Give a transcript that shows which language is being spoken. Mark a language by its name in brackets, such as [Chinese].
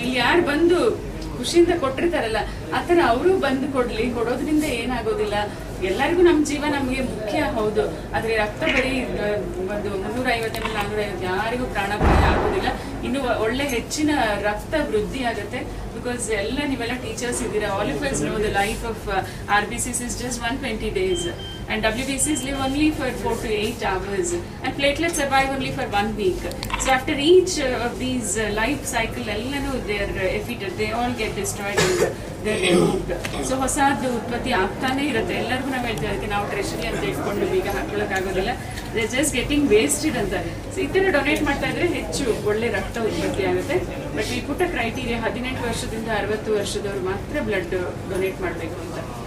[Kannada] ಇಲ್ಲಿ ಯಾರು ಬಂದು ಖುಷಿಯಿಂದ ಕೊಟ್ಟಿರ್ತಾರಲ್ಲ, ಆತರ ಅವರು ಬಂದು ಕೊಡೋದ್ರಿಂದ ಏನಾಗೋದಿಲ್ಲ. ಎಲ್ಲರಿಗೂ ನಮ್ಮ ಜೀವ ನಮಗೆ ಮುಖ್ಯ, ಹೌದು. ಆದ್ರೆ ರಕ್ತ ಬರೀ ಒಂದು 350 ml 450 ಯಾರಿಗೂ ಪ್ರಾಣಾಪಾಯ ಆಗೋದಿಲ್ಲ. ಇನ್ನು ಒಳ್ಳೆ ಹೆಚ್ಚಿನ ರಕ್ತ ವೃದ್ಧಿ ಆಗುತ್ತೆ. ಬಿಕಾಸ್ ಎಲ್ಲ ನೀವೆಲ್ಲ ಟೀಚರ್ಸ್ ಇದ್ದೀರಾ. [English] All of us know the life of RBCs is just 120 days and WBCs live only for 4 to 8 hours and platelets survive only for 1 week. So after each of these life cycle ellanu they are effeated, they all get destroyed and they are removed. [Kannada] So ಹೊಸದು ಉತ್ಪತ್ತಿ ಆಗ್ತಾನೆ ಇರುತ್ತೆ. ಎಲ್ಲರಿಗೂ ನಾವು ಹೇಳ್ತಾ ಇರ್ತೀವಿ, ನಾವು treasury ಅಂತ ಇಟ್ಕೊಂಡು ಈಗ ಹಾಕೊಳ್ಳಕ್ ಆಗೋದಿಲ್ಲ, [English] they just getting wasted [Kannada] ಅಂತ. ಸೊ ಈ ತರ ಡೊನೇಟ್ ಮಾಡ್ತಾ ಇದ್ರೆ ಹೆಚ್ಚು ಒಳ್ಳೆ ರಕ್ತ ಉತ್ಪತ್ತಿ ಆಗುತ್ತೆ. ಬಟ್ ಈ ಪುಟ್ಟ ಕ್ರೈಟೀರಿಯಾ 18 ವರ್ಷದಿಂದ 60 ವರ್ಷದವ್ರು ಮಾತ್ರ ಬ್ಲಡ್ ಡೊನೇಟ್ ಮಾಡಬೇಕು ಅಂತ.